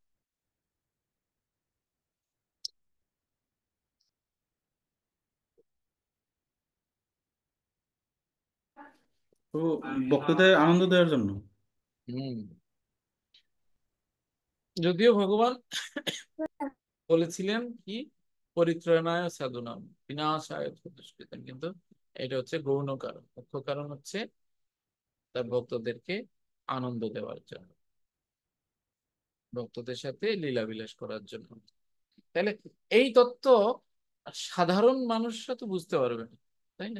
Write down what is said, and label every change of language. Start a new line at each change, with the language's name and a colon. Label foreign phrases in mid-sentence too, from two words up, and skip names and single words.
Bangla: তো ভক্তদের আনন্দ দেওয়ার জন্য। হম যদিও ভগবান বলেছিলেন কি,
Sanskrit: পরিত্রাণায় সাধুনাম বিনাশায় দুষ্কৃতম,
Bangla: কিন্তু এটা হচ্ছে গৌণ কারণ। মুখ্য কারণ হচ্ছে তার ভক্তদেরকে আনন্দ দেওয়ার জন্য, ভক্তদের সাথে লীলাবিলাস করার জন্য। তাহলে এই তত্ত্ব সাধারণ মানুষরা তো বুঝতে পারবে না, তাই না?